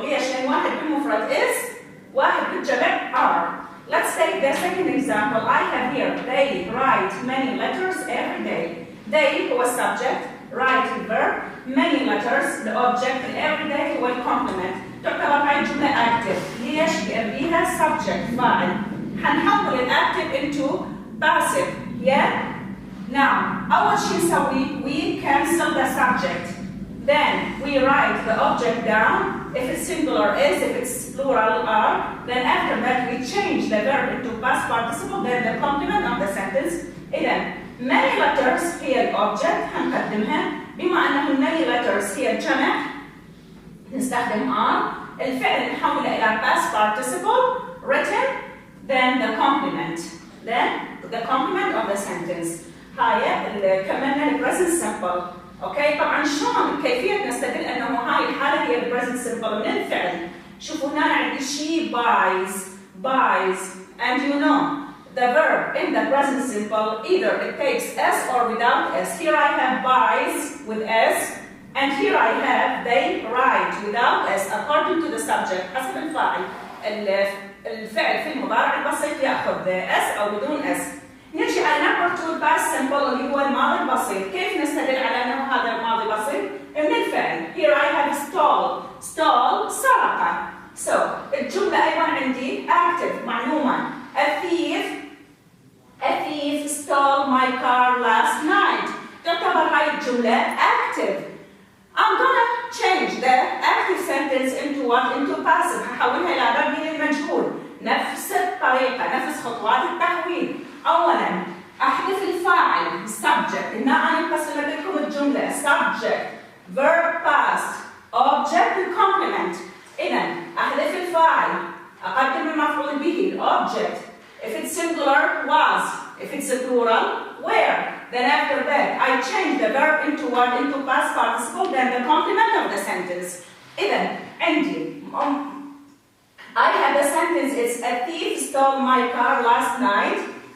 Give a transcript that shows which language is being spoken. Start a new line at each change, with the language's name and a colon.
Arabic: ليش؟ لأن واحد بالمفرد is واحد بالجمع are.
English: Let's take the second example. I have here they write many letters every day. They هو subject, write verb, many letters the object, every day هو complement.
Arabic: تعتبر هاي الجملة active. ليش؟ لأن بيها subject فاعل. حنحول الactive
English: into passive. Yeah? Now,
Arabic: أول شيء نسوي
English: we cancel the subject. Then we write the object down. If it's singular is, if it's plural are. Then after that we change the verb into past participle. Then the complement of the sentence.
Arabic: إذا
English: many letters
Arabic: هي الأوبجكت حنقدمها. بما أنه
English: many letters
Arabic: هي الجمع نستخدم are. الفعل نحوله إلى past participle written.
English: Then the complement. Then the complement of the sentence.
Arabic: هاي كملنا البريزنت سمبل. اوكي طبعا شلون كيفيه نستدل انه هاي الحاله هي البريزنت سمبل من الفعل. شوفوا هنا عندي
English: she buys and you know the verb in the present simple either it takes s or without s. Here I have buys with s and here I have they write without s according to the subject.
Arabic: حسب الفاعل الفعل في المضارع البسيط ياخذ s او بدون s. نرجع على
English: number 2 past simple
Arabic: اللي هو الماضي البسيط. كيف نستدل على انه هذا الماضي بسيط؟ من الفعل.
English: Here I have stole سرق.
Arabic: So الجملة أيضا عندي active معلومة.
English: A thief stole my car last night.
Arabic: تعتبر هاي الجملة active.
English: I'm gonna change the active sentence into what? Into passive.
Arabic: هحولها إلى مبني للمجهول. نفس الطريقة، نفس خطوات التحويل. أولاً أحذف الفاعل subject. هنا أنا مقسمة لكم الجملة subject, verb past, object complement. إذا أحذف الفاعل، أقدم المفعول به object.
English: If it's singular was, if it's a plural were. Then after that I change the verb into what? Into past participle, then the complement of the sentence.
Arabic: إذا عندي
English: I have the sentence, it's a thief stole my car last night.